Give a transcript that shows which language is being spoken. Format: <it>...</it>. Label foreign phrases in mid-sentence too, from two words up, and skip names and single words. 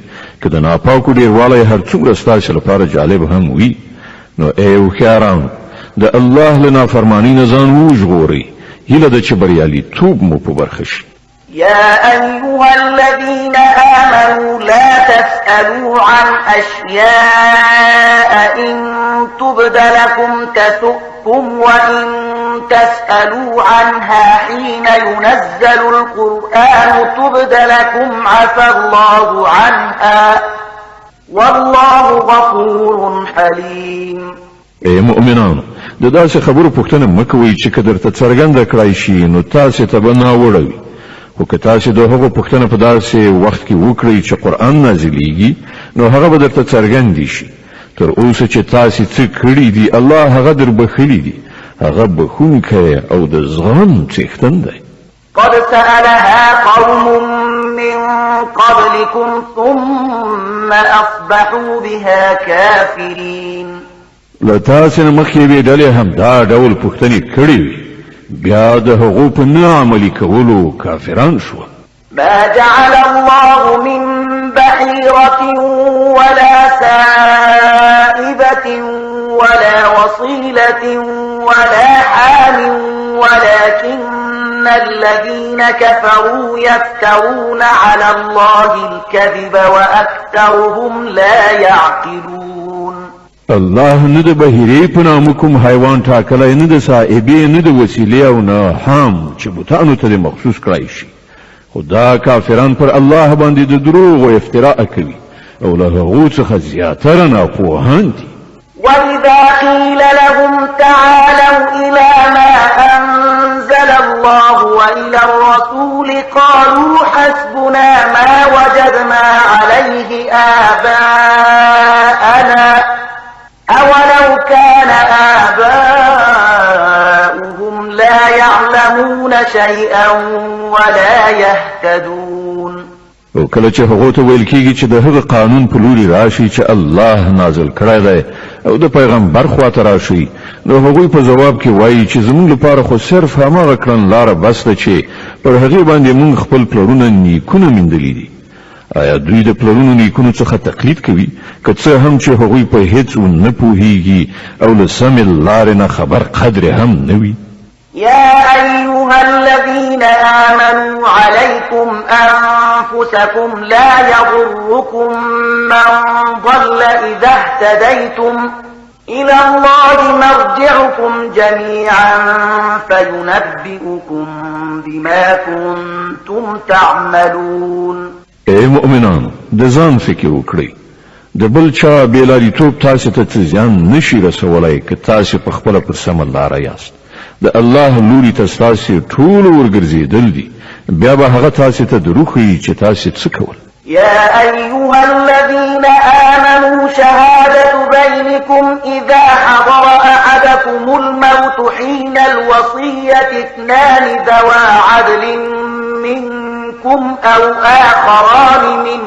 <ps>که د ناپاکو ډیروالی هر څومره ستاسو لپاره جالب هم وي نو ای هوښیارانو د الله له نافرمانۍ نه ځان وژغورئ هیله ده چې بریالیتوب مو په برخه شي.</ps> <ar>يا أيها الذين آمنوا لا تسألوا عن أشياء إن تبد لكم تسؤكم وإن تسألوا عنها حين ينزل القرآن تبد لكم عفى الله عنها والله غفور حليم.</ar> <ps>ای مؤمنانو د داسې خبرو پوښتنه مه کوئ چې که درته څرګنده کړای شي نو تاسې ته به ناوړه وي خو که تاسې د هغو پوښتنه په داسې وخت کې وکړئ چې قرآن نازلیږي نو هغه به درته څرګندې شي. تر اوسه چې تاسې څه کړي دي الله هغه در بخښلي دي هغه بخښونکی او د زغم څښتن دی.</ps> <ar>قد سألها قوم من قبلكم ثم أصبحوا بها كافرين.</ar> <ps>له تاسې نه مخکې یوې ډلې هم دا ډول پوښتنې کړې وي بیا د هغو په نه عملي کولو کافران شول.</ps> <ar>ما جعل الله من بحيرة ولا سائبة ولا وصيلة ولا حام ولكن الذين كفروا يفترون على الله الكذب وأكثرهم لا يعقلون.</ar> <ps>الله نه د بهیرې په نامه کوم حیوان ټاکلی نه د صاحبې نه د وسیلې او نه حام چې بوتانو ته مخصوص کړای شي خو دا کافران پر الله باندې د دروغ او افتراء کوي او له هغو څخه زیاتره ناپوهان دي.</ps> <ar>وإذا قيل لهم تعالوا إلى ما أنزل الله وإلى الرسول قالوا حسبنا ما وجدنا عليه آباءنا أولو كان آباؤهم لا يعلمون شيئا ولا يهتدون.</ar> <ps>او کله چې هغه ته ویل کیږي چې د هغه قانون په لوري راشي چې الله نازل کړی دی او د پیغمبر خواته راشي نو هغوی په جواب کې وایي چې زموږ لپاره خو صرف هماغه کړنلاره بس ده چې پر هغې باندې موږ خپل پلرونه نیکونه میندلي دي. آیا دوی د پلرونو نیکونو څخه تقلید کوي که څه هم چې هغوی په هیڅ نه پوهیږي او له سمې لارې نه خبر قدر هم نه وي؟</ps> <ar>يا أيها الذين آمنوا عليكم أنفسكم لا يضركم من ضل إذا اهتديتم إلى الله مرجعكم جميعا فينبئكم بما كنتم تعملون.</ar> <ps>ای مؤمنان د ځان فکر وکړئ د بل چا بېلاریتوب تاسو ته څه زیان نشي رسولی که تاسو په خپله پر سمه لاره یاست. د الله لوري ته ستاسو ټول ورګرځېدل دي بیا به هغه تاسو ته دروغ ښیي چې تاسو څه کول.</ps> <ar>يا أيها الذين آمنوا شهادة بينكم إذا حضر أحدكم الموت حين الوصية اثنان ذوى عدل منكم أو آخران</ar>